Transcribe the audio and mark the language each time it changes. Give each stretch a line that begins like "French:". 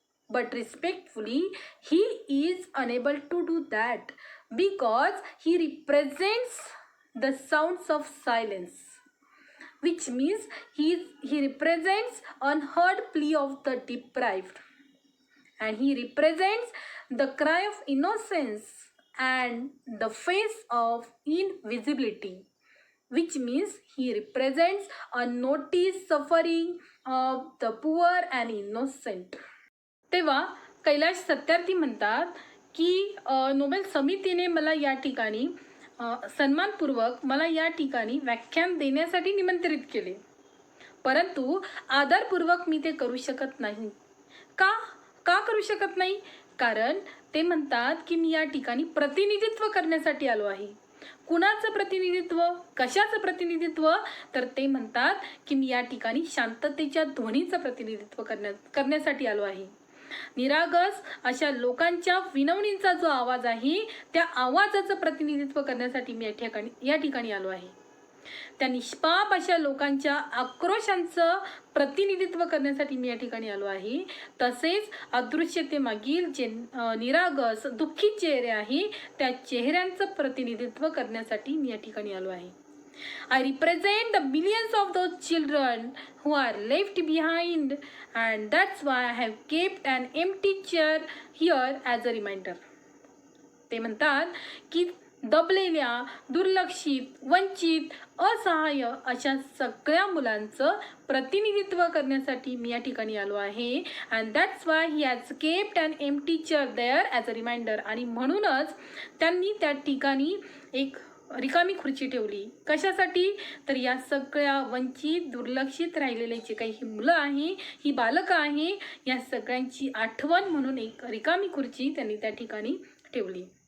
English: But respectfully, he is unable to do that because he represents the sounds of silence, which means he represents unheard plea of the deprived, and he represents the cry of innocence and the face of invisibility, which means he represents unnoticed suffering of the poor and innocent.
Marathi: तेव्हा कैलाश सत्यार्थी म्हणतात की Nobel समितीने मला या ठिकाणी सन्मानपूर्वक मला या ठिकाणी व्याख्यान देण्यासाठी निमंत्रित केले, परंतु आदरपूर्वक मी ते करू शकत नाही. का का करू शकत नाही? कारण ते म्हणतात की मी या ठिकाणी प्रतिनिधित्व करण्यासाठी आलो आहे. कुणाचं प्रतिनिधित्व, कशाचं प्रतिनिधित्व? तर ते म्हणतात की मी या ठिकाणी शांततेच्या ध्वनीचं प्रतिनिधित्व करण्यासाठी आलो आहे. निरागस अशा लोकांच्या विनवणींचा जो आवाज आहे त्या आवाजाचं प्रतिनिधित्व करण्यासाठी मी या ठिकाणी आलो आहे. त्या निष्पाप अशा लोकांच्या आक्रोशांचं प्रतिनिधित्व करण्यासाठी मी या ठिकाणी आलो आहे. तसेच अदृश्यतेमागील जे निरागस दुःखी चेहरे आहे त्या चेहऱ्यांचं प्रतिनिधित्व करण्यासाठी मी या ठिकाणी आलो आहे.
English: I represent the millions of those children who are left behind, and that's why I have kept an empty chair here as a reminder.
Marathi: ते म्हणतात की दबलेल्या, दुर्लक्षित, वंचित, असहाय्य अशा सगळ्या मुलांचं प्रतिनिधित्व करण्यासाठी मी या ठिकाणी आलो आहे.
English: and that's why he has kept an empty chair there as a reminder.
Marathi: आणि म्हणूनच त्यांनी त्या ठिकाणी एक रिकामी खुर्ची ठेवली. कशासाठी? तर या सगळ्या वंचित, दुर्लक्षित राहिलेले जे काही ही मुलं आहे, ही बालकं आहे, या सगळ्यांची आठवण म्हणून एक रिकामी खुर्ची त्यांनी त्या ठिकाणी ठेवली.